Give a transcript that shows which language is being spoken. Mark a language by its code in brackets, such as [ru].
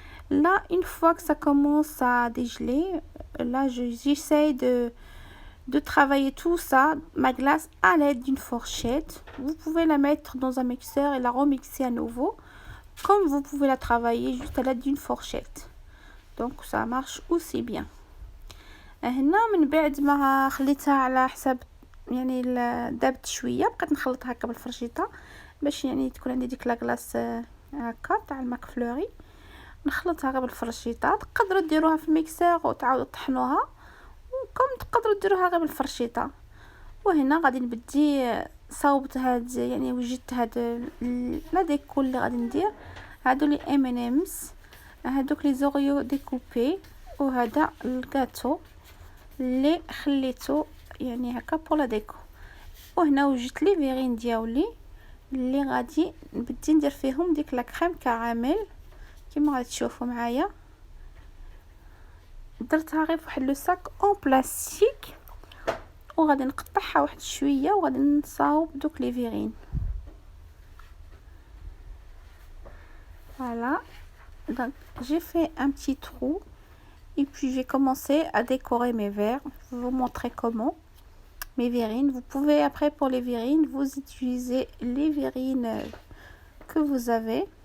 [fr] Là, une fois que ça commence à dégeler, là j'essaye de travailler tout ça, ma glace, à l'aide d'une fourchette. Vous pouvez la mettre dans un mixeur et la remixer à nouveau, comme vous pouvez la travailler juste à l'aide d'une fourchette. Donc ça marche aussi bien. [ar] هنا من بعد ما خليتها على حساب يعني دابت شويه، بقيت نخلطها هكا بالفرشيطه باش يعني تكون عندي ديك لا كلاص هكا تاع الماك فلوري. نخلطها غير بالفرشيطه، تقدروا ديروها في الميكسور وتعاودوا طحنوها، وكم تقدروا ديروها غير بالفرشيطه. وهنا غادي نبدي صاوبت هاد يعني وجدت هاد لا ديكو اللي غادي ندير. هادو لي M&M's، هادوك لي زوريو ديكوبي، وهذا الكاتو اللي خليته يعني هكا بور لا ديكو. وهنا وجدت لي فيغين دياولي اللي غادي نبدي ندير فيهم ديك لا كريم كراميل كيما غادي تشوفوا معايا. درتها غير فواحد لو ساك اون بلاستيك، وغادي نقطعها واحد شويه وغادي نصاوب دوك لي فيغين. [fr] Voilà, donc j'ai fait un petit trou et puis j'ai commencé à décorer mes verres. Je vais vous montrer comment. Mes verrines, vous pouvez après pour les verrines vous utilisez les verrines que vous avez.